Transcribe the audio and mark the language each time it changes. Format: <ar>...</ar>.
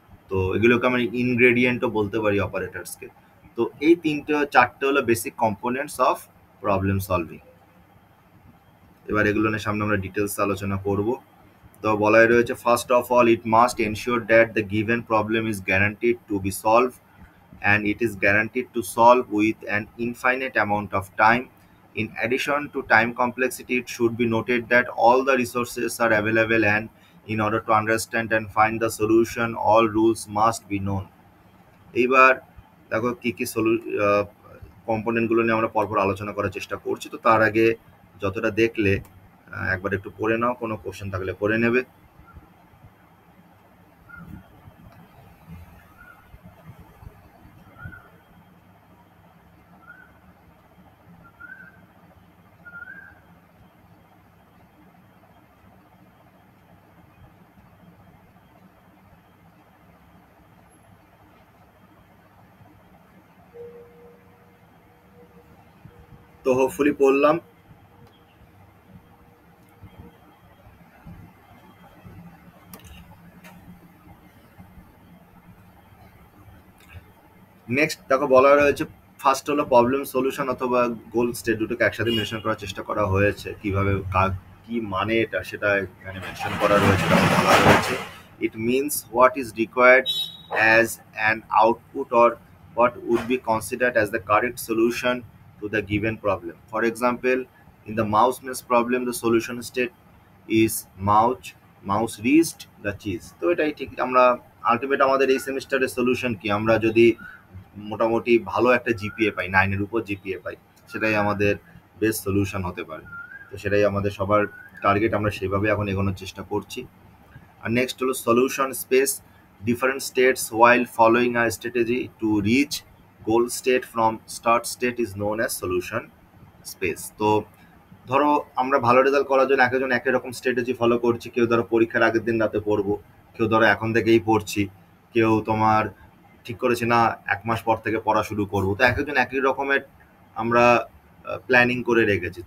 <bn>তো এগুলোকে আমরা ইনগ্রেডিয়েন্টও বলতে পারি অপারেটরসকে। তো এই 3-4টে হলো basic components of problem solving. এবার এগুলো নিয়ে সামনে আমরা ডিটেলস আলোচনা করব। তো বলাই রয়েছে,</bn> <en>First of all it must ensure that the given problem is guaranteed to be solve, and it is guaranteed to solve with an infinite amount of time. In addition to time complexity, it should be noted that all the resources are available, and in order to understand and find the solution, all rules must be known.</en> <bn>এইবার দেখো কি কি কম্পোনেন্টগুলো নিয়ে আমরা পরপর আলোচনা করার চেষ্টা করছি। তো তার আগে যতটা দেখলে একবার একটু পড়ে নাও, কোনো কোশ্চেন থাকলে পড়ে নেবে। তো হোপফুলি পড়লাম। নেক্সট দেখো বলা রয়েছে, ফার্স্ট হলো প্রবলেম সলিউশন অথবা গোল স্টেট, দুটোকে একসাথে মেনশন করার চেষ্টা করা হয়েছে। কিভাবে কি মানে এটা সেটা এখানে মেনশন করা রয়েছে। বলা রয়েছে,</bn> <en>It means what is required as an output or what would be considered as the correct solution to the given problem. For example, in the mouse mesh problem, the solution state is mouse reached the cheese.</en> <bn>তো এটাই ঠিক। আমরা ultimate আমাদের এই সেমিস্টারের solution কি, আমরা যদি মোটামুটি ভালো একটা জিপিএ পাই, 9-এর উপর জিপিএ পাই, সেটাই আমাদের বেস্ট সলিউশন হতে পারে। তো সেটাই আমাদের সবার টার্গেট, আমরা সেভাবে এখন এগোনোর চেষ্টা করছি। আর নেক্সট হলো solution space,</bn> <en>different states while following a strategy to reach goal state from start state is known as solution space.</en> <bn>তো ধরো আমরা ভালো রেজাল্ট করার জন্য একজন একই রকম স্ট্র্যাটেজি ফলো করছি। কেউ ধরো পরীক্ষার আগের দিন রাতে পড়বো, কেউ ধরো এখন থেকেই পড়ছি, কেউ তোমার ঠিক করেছে না 1 মাস পর থেকে পড়া শুরু করবো। তো একজন একই রকমের আমরা প্ল্যানিং করে রেখেছি।</bn>